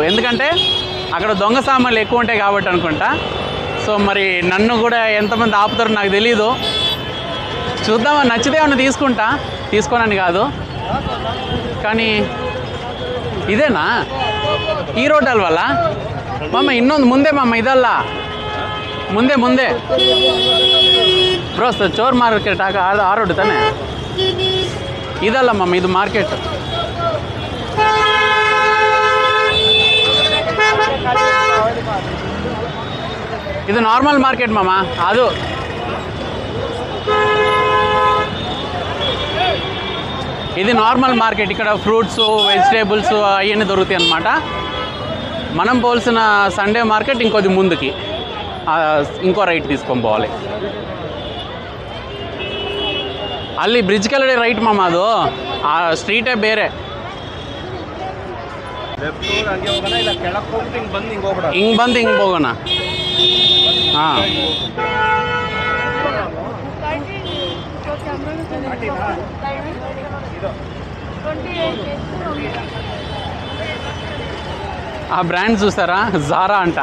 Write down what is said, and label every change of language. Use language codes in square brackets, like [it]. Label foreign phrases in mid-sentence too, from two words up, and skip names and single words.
[te] ఎందుకంటే అక్కడ దొంగ సామాన్లు ఎక్కువ ఉంటాయి కాబట్టి అనుకుంటా. సో మరి నన్ను కూడా ఎంతమంది ఆపుతారో నాకు తెలీదు. చూద్దామని నచ్చితే ఏమన్నా తీసుకోనని కాదు. కానీ ఇదేనా ఈ రోడ్ వల్ల మమ్మ [kn] ಇನ್ನೊಂದು ಮುಂದೆ ಮಮ್ಮ ಇದಲ್ಲ ಮುಂದೆ ಬ್ರೋ ಚೋರ್ ಮಾರ್ಕೆಟ್ ಆ ರೋಡ್ ತಾನೆ ಇದಲ್ಲ ಮಮ್ಮ ಇದು మార్కెట్. [te] ఇది [en] normal market [te] మామ. ಅದು ఇది [en] normal market. [te] ఇక్కడ ఫ్రూట్స్, వెజిటేబుల్స్ అవన్నీ దొరుకుతాయి అన్నమాట. మనం పోల్సిన [en] Sunday market [te] ఇంకొద్ది ముందుకి ఇంకో రైట్ తీసుకొని పోవాలి. [kn] ಅಲ್ಲಿ ಬ್ರಿಡ್ಜ್ ಕೆಳಗಡೆ ರೈಟ್ ಮಾಮ. ಅದು ಆ ಸ್ಟ್ರೀಟೇ ಬೇರೆ. ಹಿಂಗೆ ಬಂದು ಹಿಂಗೆ ಹೋಗೋಣ. [te] ಹಾಂ ఆ బ్రాండ్ చూస్తారా, జారా అంట.